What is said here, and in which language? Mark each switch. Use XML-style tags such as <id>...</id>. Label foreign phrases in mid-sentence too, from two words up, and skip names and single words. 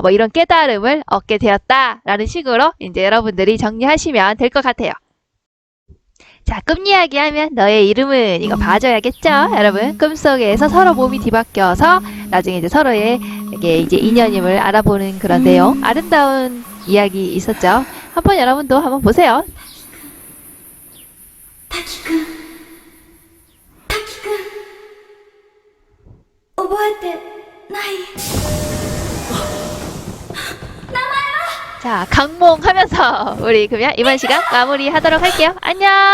<ko>뭐 이런 깨달음을 얻게 되었다라는 식으로 이제 여러분들이 정리하시면 될 것 같아요. 자, 꿈 이야기 하면 너의 이름은 이거 봐줘야겠죠? 여러분, 꿈속에서 서로 몸이 뒤바뀌어서 나중에 이제 서로의 이게 이제 인연임을 알아보는 그런 내용, 아름다운 이야기 있었죠. 한번 여러분도 한번 보세요.</ko> <ja>滝くん滝くん覚えてない。</ja> <ko>자, 강몽 하면서 우리 그러면 이번 시간 마무리하도록 할게요. 안녕!</ko>